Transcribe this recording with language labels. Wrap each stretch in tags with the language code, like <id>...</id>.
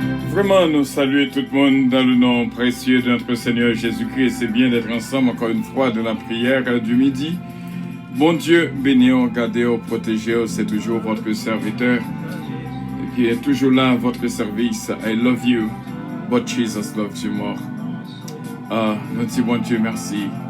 <fr>Vraiment, nous saluons tout le monde dans le nom précieux de notre Seigneur Jésus-Christ. C'est bien d'être ensemble encore une fois dans la prière du midi. Bon Dieu, bénis-vous, gardez-vous, protégez-vous. C'est toujours votre serviteur qui est toujours là à votre service.</fr> <en>I love you, but Jesus loves you more.</en> <fr>Nous disons bon Dieu, merci.</fr>